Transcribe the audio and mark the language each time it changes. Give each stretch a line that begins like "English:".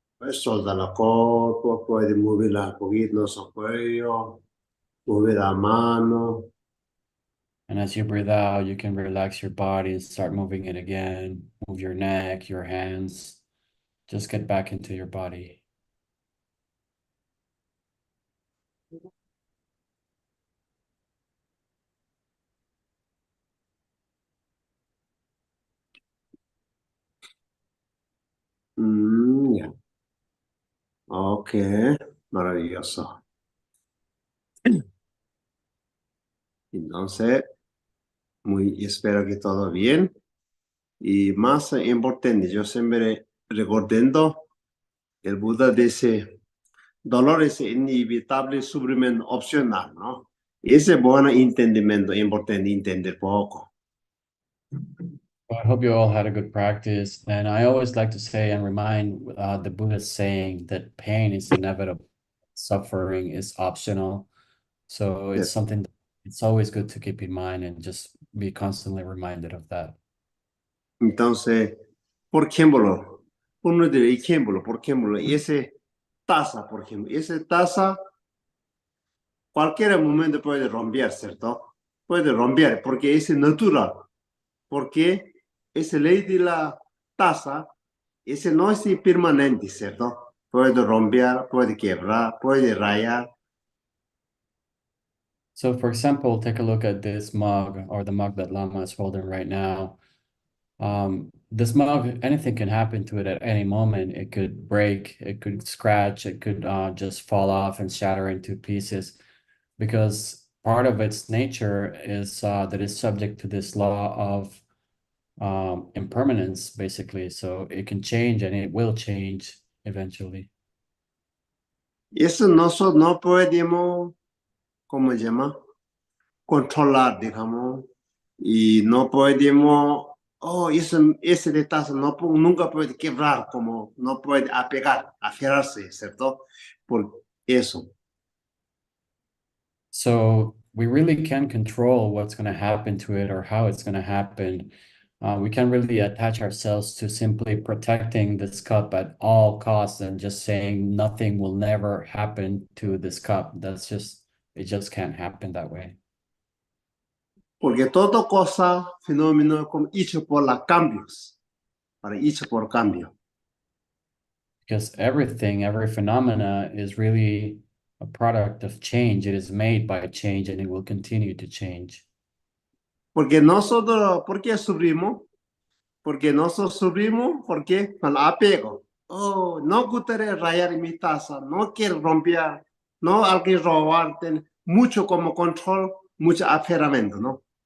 Spanish: Solta la corpo, puede moverla un poquito su cuello, mover la mano.
English: And as you breathe out, you can relax your body and start moving it again. Move your neck, your hands. Just get back into your body.
Spanish: Ya. Ok, maravilloso. Entonces, espero que todo bien. Y más importante, yo siempre recordando, el Buda dice, dolor es inevitable, sufrimiento opcional, ¿no? Ese buen entendimiento, importante entender poco.
English: I hope you all had a good practice. And I always like to say and remind the Buddha's saying that pain is inevitable, suffering is optional. So it's Yes. something it's always good to keep in mind and just be constantly reminded of that.
Spanish: Entonces, por ejemplo, uno de ejemplo, por ejemplo, ese taza, por ejemplo, esa taza, cualquier momento puede romper, ¿cierto? Puede romper porque es natural, porque esa ley de la taza, ese no es permanente, ¿cierto? Puede romper, puede quebrar, puede rayar.
English: So for example, take a look at this mug or the mug that Lama is holding right now. This mug, anything can happen to it at any moment. It could break, it could scratch, it could just fall off and shatter into pieces, because part of its nature is that it's subject to this law of impermanence, basically. So it can change and it will change eventually.
Spanish: Eso nosotros no podemos, ¿cómo se llama? Controlar, digamos, y no podemos, oh, ese de taza nunca puede quebrar, como no puede apegar, aferrarse, ¿cierto? Por eso.
English: So we really can't control what's going to happen to it or how it's going to happen. We can't really attach ourselves to simply protecting this cup at all costs and just saying nothing will never happen to this cup. It just can't happen that way.
Spanish: Porque toda cosa, fenómeno, como hecho por los cambios, hecho por cambio.
English: Because everything, every phenomena is really a product of change. It is made by change and it will continue to change.
Spanish: Porque nosotros, ¿por qué sufrimos? Porque nosotros sufrimos, porque con el apego. Oh, no gustaría rayar mi taza, no quiero romper, no alguien robarte, mucho como control, mucho aferramiento, ¿no?